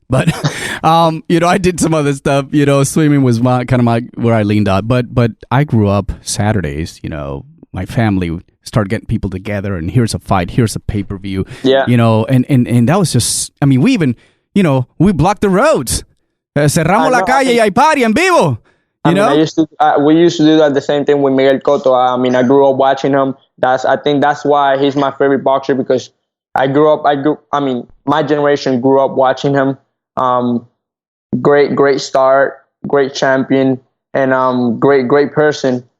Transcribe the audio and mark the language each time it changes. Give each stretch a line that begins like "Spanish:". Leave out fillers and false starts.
English: But you know, I did some other stuff. You know, swimming was where I leaned out. But I grew up Saturdays. You know, my family would start getting people together, and here's a fight, here's a pay-per-view. Yeah. You know, and that was just. I mean, we even, you know, we blocked the roads.
Spanish: Cerramos la calle y hay party en vivo.
English: You know, we used to do that, the same thing with Miguel Cotto. I mean, I grew up watching him. I think that's why he's my favorite boxer, because I mean, my generation grew up watching him. Great start, great champion, and great person.